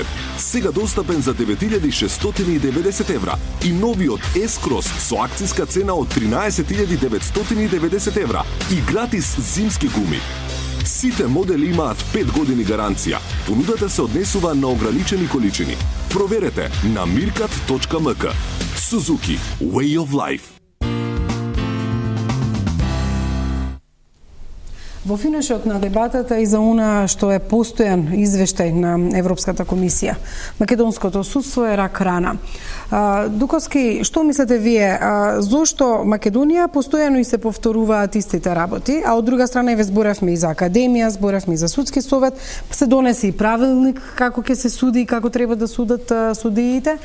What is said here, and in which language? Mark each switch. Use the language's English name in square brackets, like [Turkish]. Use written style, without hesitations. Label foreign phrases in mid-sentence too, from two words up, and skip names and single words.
[Macedonian] Сега достапен за 9690 евра. И новиот S-Cross со акцијска цена од 13990 евра. И гратис зимски гуми. Сите модели имаат 5 години гаранција. Понудата се однесува на ограничени количини. Проверете на mirkat.mk. Suzuki. [English] Way of Life. [Macedonian] Во финишот на дебатата и за она што е постојан извештај на Европската комисија, македонското судство е рак рана. Дуковски, што мислите вие, зошто Македонија постојано и се повторуваат истите работи, а од друга страна и зборевме и за академија, зборевме и за судски совет, се донесе и правилник како ќе се суди и како треба да судат судиите.